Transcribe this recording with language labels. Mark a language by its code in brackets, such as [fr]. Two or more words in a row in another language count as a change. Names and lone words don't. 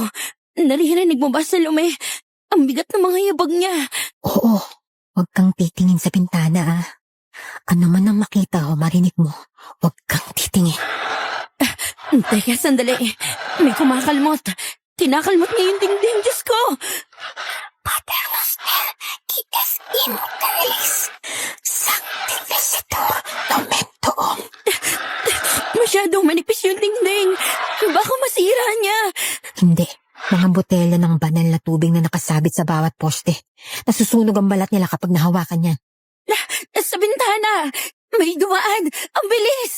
[tl] Naririnig mo ba, Salome? Ang bigat ng mga yabag niya. Oo. Huwag kang titingin sa bintana, ah. Ano man ang makita o marinig mo, huwag kang titingin. Teka, sandali. May kumakalmot. Kinakalmot niya yung dingding, Diyos ko. [la] Pater noster, quites immortalis, sanctificetur nomen tuum. [tl] Masyadong manipis yung dingding. Baka masira niya. Hindi. Mga botelya ng banal na tubig na nakasabit sa bawat poste. Nasusunog ang balat nila kapag nahawakan yan. Sa bintana. May dumaan. Ang bilis.